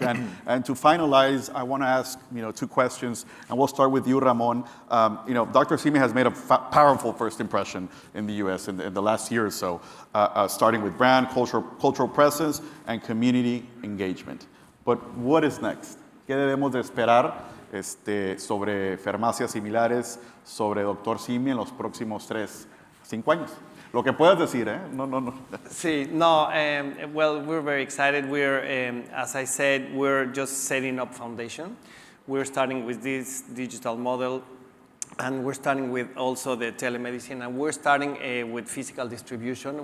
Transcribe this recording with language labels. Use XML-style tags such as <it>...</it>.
<en>And to finalize, I want to ask two questions, and we'll start with you, Ramon. Dr. Simi has made a powerful first impression in the U.S. in the last year or so, starting with brand, cultural presence, and community engagement. But what is next?</en> <es>¿Qué debemos de esperar sobre farmacias similares, sobre Dr. Simi en los próximos 5 años? Lo que puedas decir, ¿eh? No. Sí, no,</es> <en>well, we're very excited. We're, as I said, we're just setting up foundation. We're starting with this digital model, and we're starting with also the telemedicine, and we're starting with physical distribution.</en>